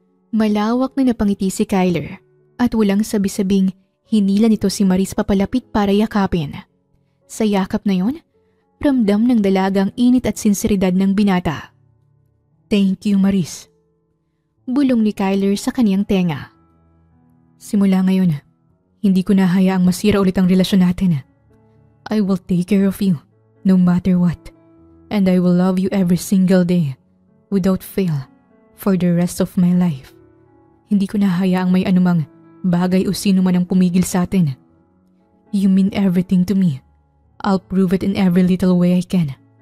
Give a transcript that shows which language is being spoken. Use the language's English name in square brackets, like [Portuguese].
[Filipino] Malawak na napangiti si Kyler at walang sabi-sabing hinila nito si Maris papalapit para yakapin. Sa yakap na yon, ramdam ng dalaga ang init at sinseridad ng binata. [English] Thank you, Maris. [Filipino] Bulong ni Kyler sa kaniyang tenga. Simula ngayon, hindi ko na hayaang masira ulit ang relasyon natin. [English] I will take care of you, no matter what. And I will love you every single day, without fail, for the rest of my life. [Filipino] Hindi ko na hayaang may anumang bagay o sino man ang pumigil sa atin. [English] You mean everything to me. I'll prove it in every little way I can.